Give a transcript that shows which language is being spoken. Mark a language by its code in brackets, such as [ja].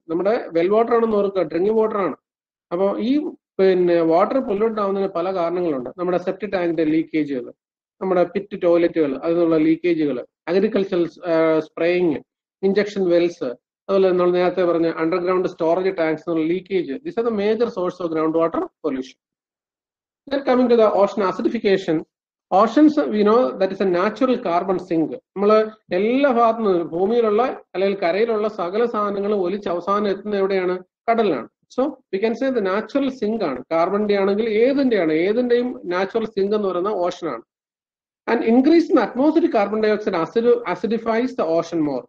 [ml] നമ്മുടെ well water ആണെന്ന് ഓർക്കുക, ഡ്രിങ്കിങ് വാട്ടർ ആണ്. അപ്പോൾ ഈ വാട്ടർ പൊല്യൂട്ട് ആവുന്നതിന് പല കാരണങ്ങളുണ്ട്. നമ്മുടെ സെപ്റ്റി ടാങ്കിന്റെ ലീക്കേജുകൾ, നമ്മുടെ പിറ്റ് ടോയ്ലറ്റുകൾ അതിനുള്ള ലീക്കേജുകൾ, അഗ്രികൾച്ചറൽ സ്പ്രേയിങ്, ഇഞ്ചക്ഷൻ വെൽസ്, അതുപോലെ നമ്മൾ നേരത്തെ പറഞ്ഞ അണ്ടർഗ്രൗണ്ട് സ്റ്റോറേജ് ടാങ്ക്സ് എന്നുള്ള leakage. [en] This are the major source of ground water pollution. Then coming to the ocean acidification, oceans we know that is a natural carbon sink. [ml] നമ്മൾ എല്ലാ ഭാഗത്തു നിന്നും ഭൂമിയിലുള്ള അല്ലെങ്കിൽ കരയിലുള്ള സകല സാധനങ്ങളും ഒലിച്ച് അവസാനം എത്തുന്നത് എവിടെയാണ്? കടലിലാണ്. [en] So we can say the natural sink [ml] ആണ്. കാർബണിന്റെ ആണെങ്കിൽ ഏതിന്റെയും നാച്ചുറൽ സിങ്ക് എന്ന് പറയുന്ന ഓഷൻ ആണ്. [en] And increase in atmospheric carbon dioxide acidifies the ocean more.